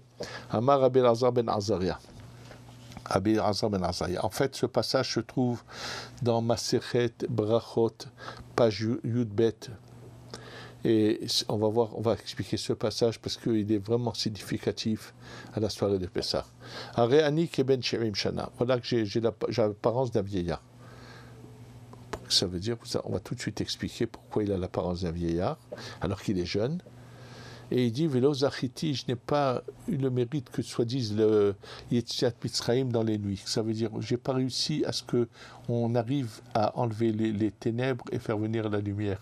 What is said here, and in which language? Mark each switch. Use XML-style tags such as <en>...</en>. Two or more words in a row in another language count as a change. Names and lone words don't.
<he>Amar Rabbi Elazar ben Azaria.</he> <fr>En fait, ce passage se trouve dans</fr> <he>Masechet Brachot,</he> <fr>page Yudbet. Et on va expliquer ce passage parce qu'il est vraiment significatif à la soirée de Pessah.</fr> <he>Areani keben she'im shana.</he> <fr>Voilà que j'ai l'apparence d'un vieillard. Ça veut dire, on va tout de suite expliquer pourquoi il a l'apparence d'un vieillard, alors qu'il est jeune. Et il dit,</fr> <he>Velo Zachiti,</he> <fr>je n'ai pas eu le mérite que soit dise le</fr> <he>Yetziat Mitzrayim</he> <fr>dans les nuits. Ça veut dire, je n'ai pas réussi à ce qu'on arrive à enlever les ténèbres et faire venir la lumière.</fr>